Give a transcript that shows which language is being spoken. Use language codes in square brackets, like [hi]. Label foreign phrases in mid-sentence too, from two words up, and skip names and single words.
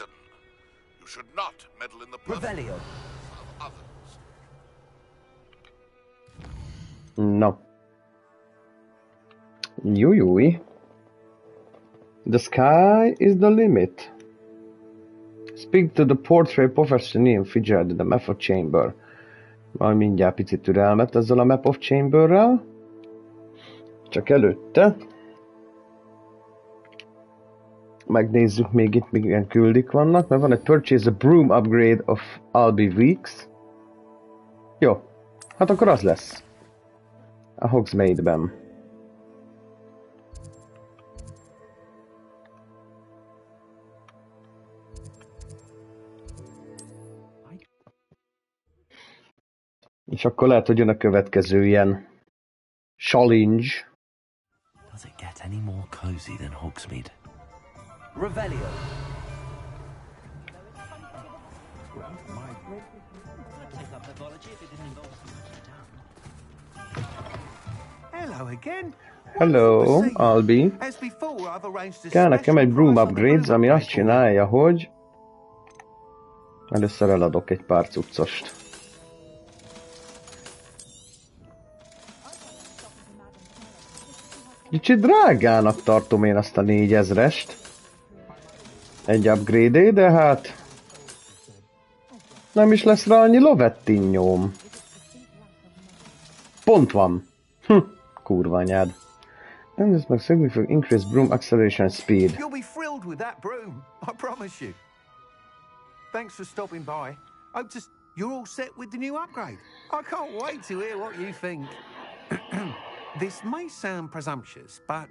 [en] You should not meddle in the personal of others. [hu] No. Jújúj. [en] The sky is the limit. Speak to the portrait professor Neil Fitzgerald, the map of chamber. [hu] Majd mindjárt picit türelmet ezzel a [en] map of chamberrel. [hu] Csak előtte megnézzük még itt milyen küldik vannak, mert van egy [en] purchase a broom upgrade of Albi Weeks. [hu] Jó, hát akkor az lesz. A Hogsmeade-ben. És akkor lehet, hogy jön a következő ilyen challenge. [en] Does it get any more cozy than Hogsmeade? Revelio. Hello again. Hello, Albi. [hu] Kell nekem egy [en] broom upgrades, [hu] ami azt csinálja, hogy először eladok egy pár cuccost. Kicsit drágának tartom én azt a 4000-est. Egy upgrade, de hát nem is lesz rá annyi lovettinnyóm. Pont van. Kurva anyád. [en] And this makes significant increase broom acceleration speed. You'll be thrilled with that broom, I promise you. Thanks for stopping by. Hope you're all set with the new upgrade. I can't wait to hear what you think. This may sound presumptuous, but...